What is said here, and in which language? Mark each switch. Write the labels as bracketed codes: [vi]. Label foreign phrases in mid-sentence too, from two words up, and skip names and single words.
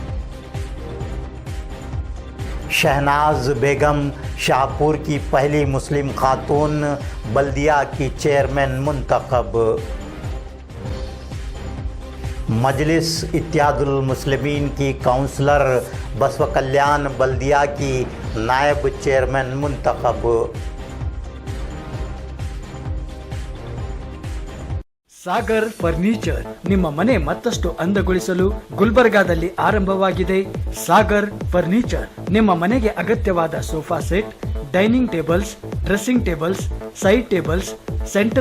[hi] शहनाज बेगम शाहपुर की पहली मुस्लिम खातून बल्दिया की चेयरमैन मुंतखब। मजलिस इत्तेहादुल मुस्लिमीन की काउंसलर बसव कल्याण बल्दिया की नायब चेयरमैन मुंतखब। [kn] ಸಾಗರ್ ಫರ್ನಿಚರ್ ನಿಮ್ಮ ಮನೆ ಮತ್ತಷ್ಟು ಅಂದಗೊಳಿಸಲು ಗುಲ್ಬರ್ಗಾದಲ್ಲಿ ಆರಂಭವಾಗಿದೆ. ಸಾಗರ್ ಫರ್ನಿಚರ್ ನಿಮ್ಮ ಮನೆಗೆ ಅಗತ್ಯವಾದ [en] sofa set, dining tables, dressing tables, side tables, center